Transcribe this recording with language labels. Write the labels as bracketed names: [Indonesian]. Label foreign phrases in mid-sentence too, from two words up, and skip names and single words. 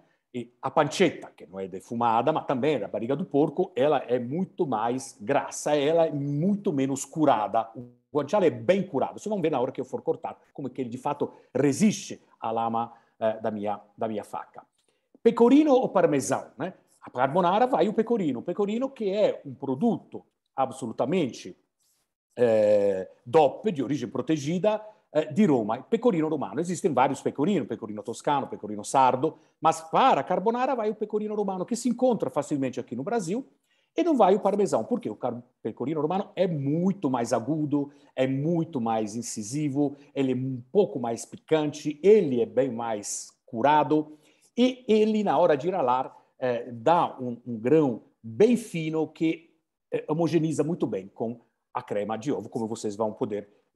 [Portuguese] E a pancetta, que não é defumada, mas também é da barriga do porco, ela é muito mais grassa, ela é muito menos curada. O guanciale é bem curado. Vocês vão ver na hora que eu for cortar como é que ele, de fato, resiste à lama da minha faca. Pecorino ou parmesão, né? A carbonara vai o pecorino [Italian] che è un prodotto assolutamente DOP, di origine protegida, di Roma, il pecorino romano. [Portuguese] Existem vários pecorino toscano, pecorino sardo, mas para a carbonara vai o pecorino romano, que se encontra facilmente aqui no Brasil, e não vai o parmesão, porque o pecorino romano é muito mais agudo, é muito mais incisivo, ele é um pouco mais picante, ele é bem mais curado, e ele, na hora de ralar, dá um grão bem fino que homogeneiza muito bem com a crema de ovo, como vocês vão poder ver.